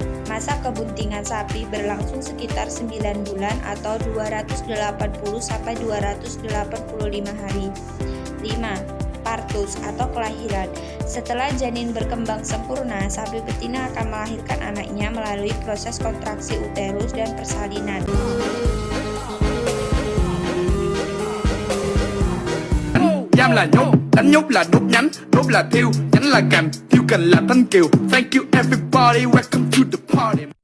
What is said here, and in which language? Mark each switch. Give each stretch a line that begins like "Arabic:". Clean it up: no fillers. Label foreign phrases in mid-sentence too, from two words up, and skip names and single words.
Indonesian: Masa kebuntingan sapi berlangsung sekitar 9 bulan atau 280-285 hari. 5. Partus atau kelahiran. Setelah janin berkembang sempurna, sapi betina akan melahirkan anaknya melalui proses kontraksi uterus dan persalinan.
Vietnamese: Nham là nhốt, đánh nhốt là đốt nhánh, đốt là thiêu, nhánh là cành, thiêu cành là thanh kiều.
English: Thank you everybody, welcome to the party.